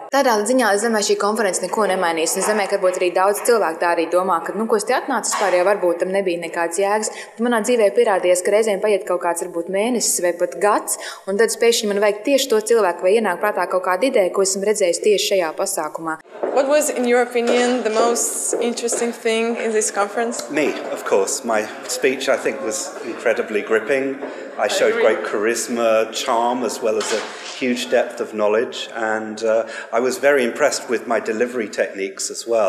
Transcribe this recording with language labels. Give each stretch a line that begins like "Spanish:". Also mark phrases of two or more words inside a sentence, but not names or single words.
Latvian: Tādā ziņā, es domāju, šī konference neko nemainīs. Es domāju, ka varbūt arī daudz cilvēku tā arī domā, ka, ko es te atnācu vispār, jau varbūt tam nebija nekāds jēgas. Manā dzīvē pierādījās, ka reizēm paiet kaut kāds varbūt mēnesis vai pat gads, un tad pēkšņi man vajag tieši to cilvēku vai ienāk prātā kaut kāda ideja, ko esmu redzējis tieši šajā pasākumā.
English: What was, in your opinion, the most interesting thing in this conference? Me, of course. My speech, I think, was incredibly gripping. I showed great charisma, charm, as well as a huge depth of knowledge. And I was very impressed with my delivery techniques as well.